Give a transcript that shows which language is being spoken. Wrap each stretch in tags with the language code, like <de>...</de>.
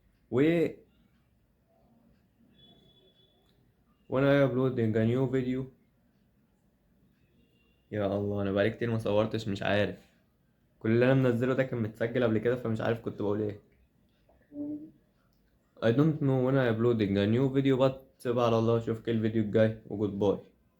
<ar>و وانا</ar> <en>uploading a new video.</en> <ar>يا الله، انا بقالي كتير ما صورتش، مش عارف. كل اللي انا منزله ده كان متسجل قبل كده، فمش عارف كنت بقول ايه.</ar> <en>I don't know when I uploading a new video but</en> <ar>سيبها على الله. اشوفك الفيديو الجاي وجود باي.</ar>